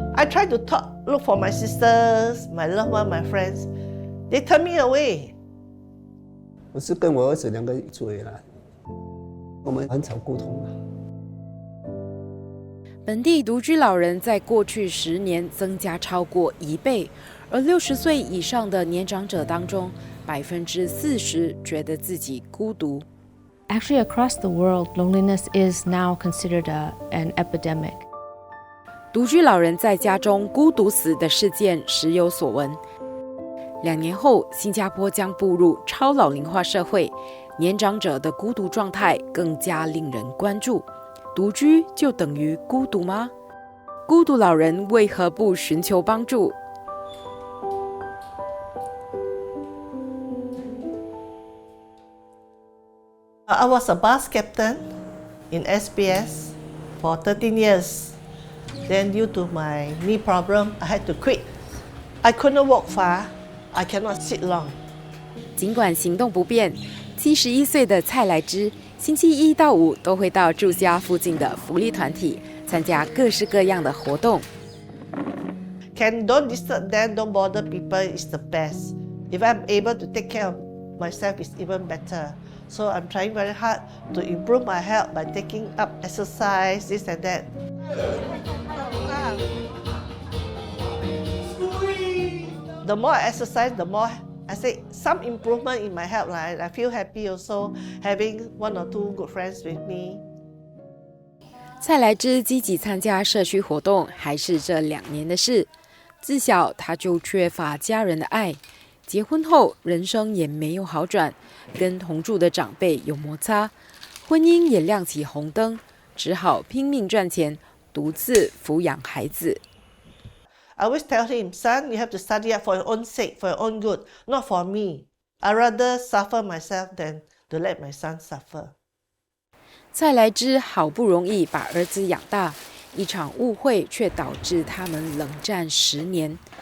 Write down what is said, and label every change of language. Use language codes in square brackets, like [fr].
[en] I try to look for my sisters, my loved one, my friends. They turn me away. [zh] 我是跟我儿子2个住回来，我们很少沟通。本地独居老人在过去10年增加超过1倍，而60岁以上的年长者当中，40%觉得自己孤独。 [en] Actually, across the world, loneliness is now considered an epidemic. [zh] 独居老人在家中孤独死的事件时有所闻。 2年后，新加坡将步入超老龄化社会，年长者的孤独状态更加令人关注。独居就等于孤独吗？孤独老人为何不寻求帮助 [en] ？I was a bus captain in SBS for 13 years. Then due to my knee problem, I had to quit. I couldn't walk far. I cannot sit long. [zh] 尽管行动不便，71岁的蔡来芝，星期1到5都会到住家附近的福利团体参加各式各样的活动。 [en] Don't disturb them, don't bother people is the best. If I'm able to take care of myself, it's even better. So I'm trying very hard to improve my health by taking up exercise, this and that. The more I exercise, the more I say some improvement in my health. Right? I feel happy also having 1 or 2 good friends with me. [zh] 蔡来芝积极参加社区活动，还是这2年的事。自小她就缺乏家人的爱，结婚后人生也没有好转，跟同住的长辈有摩擦，婚姻也亮起红灯，只好拼命赚钱，独自抚养孩子。 [en] I always tell him, son, you have to study up for your own sake, for your own good, not for me. I rather suffer myself than to let my son suffer. [zh] 蔡来芝好不容易把儿子养大，一场误会却导致他们冷战10年。